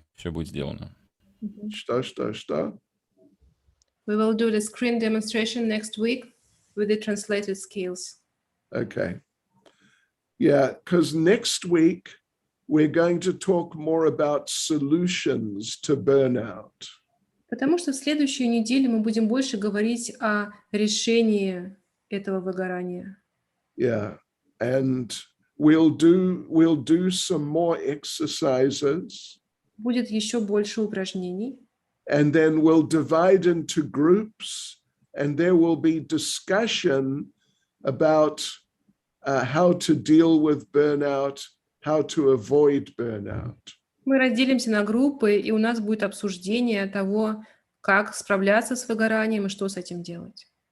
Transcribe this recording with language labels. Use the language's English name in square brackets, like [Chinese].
[Russian] Все будет сделано. Что? [English] We will do the screen demonstration next week with the translated skills. Okay. Yeah, because next week we're going to talk more about solutions to burnout. [Russian] Потому что в следующую неделю мы будем больше говорить о решении этого выгорания. [English] Yeah, and we'll do some more exercises. [Russian] Будет еще больше упражнений. [English] And then we'll divide into groups, and there will be discussion about how to deal with burnout, how to avoid burnout. [Russian] Мы разделимся на группы, и у нас будет обсуждение того, как справляться с выгоранием и что с этим делать.